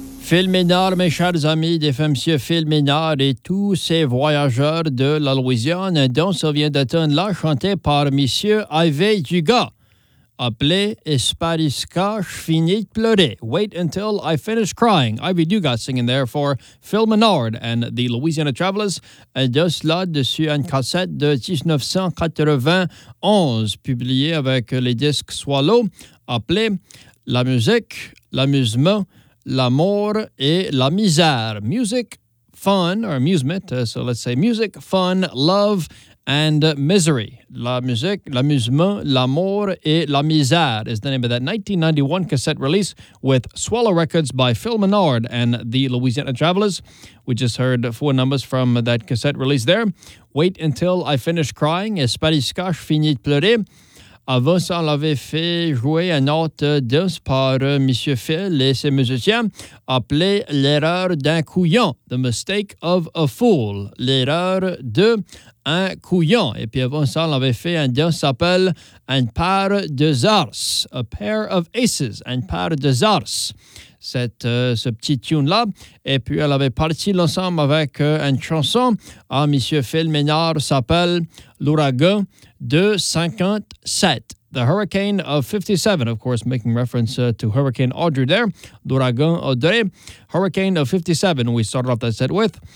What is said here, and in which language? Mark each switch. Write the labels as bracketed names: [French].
[French] Phil Ménard, mes chers amis de FMC, Phil Ménard et tous ces voyageurs de la Louisiane dont ça vient d'être là, chanté par Monsieur Ivy Duga, appelé Espariska, finit pleurer. [English] Wait until I finish crying. Ivy Duga singing there for Phil Ménard and the Louisiana Travelers. [French] Et de cela, dessus une cassette de 1991, publiée avec les disques Swallow, appelé La musique, l'amusement, l'amour et la misère. [English] Music, fun, or amusement, so let's say music, fun, love, and misery. La musique, l'amusement, l'amour et la misère is the name of that 1991 cassette release with Swallow Records by Phil Ménard and the Louisiana Travelers. We just heard four numbers from that cassette release there. Wait Until I Finish Crying, Espariska, finit pleurer. [French] Avant ça, on l'avait fait jouer un autre danse par M. Phil et ses musiciens, appelé L'erreur d'un couillon, The Mistake of a Fool, L'erreur d'un couillon. Et puis avant ça, on l'avait fait un danse qui s'appelle Un paire de zars, A Pair of Aces, Un paire de zars. Ce petit tune-là. Et puis, elle avait parti l'ensemble avec une chanson à M. Phil Ménard s'appelle L'ouragan de 57. [English] The Hurricane of 57, of course, making reference to Hurricane Audrey there. L'ouragan Audrey, Hurricane of 57, we started off that set with.